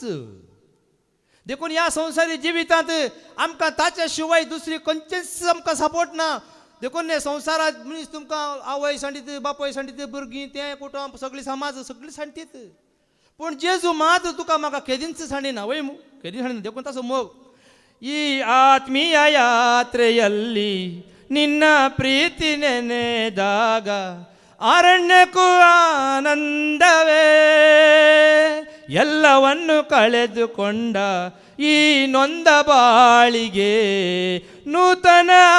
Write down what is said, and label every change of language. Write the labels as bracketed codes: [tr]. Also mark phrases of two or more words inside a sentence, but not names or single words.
[kok] देखून ह्या संवसारी जिवितांत आमकां ताच्या शिवाय दुसरी खंयचीच आमकां सपोर्ट ना देखून हे संवसारात मनीस तुमकां आवय सांडीत बापय सांडीत भुरगीं तें कुटुंब सगळी समाज सगळी सांडटीत पूण जेजू मात तुका म्हाका केदींच सांडिना वय केदीं सांडिना देखून ताचो मोग [kn] ಈ ಆತ್ಮೀಯ ಯಾತ್ರೆಯಲ್ಲಿ ನಿನ್ನ ಪ್ರೀತಿ ನೆನೆದಾಗ ಅರಣ್ಯಕ್ಕೂ ಆನಂದವೇ ಎಲ್ಲವನ್ನು ಕಳೆದುಕೊಂಡ ಈ ನೊಂದ ಬಾಳಿಗೆ ನೂತನ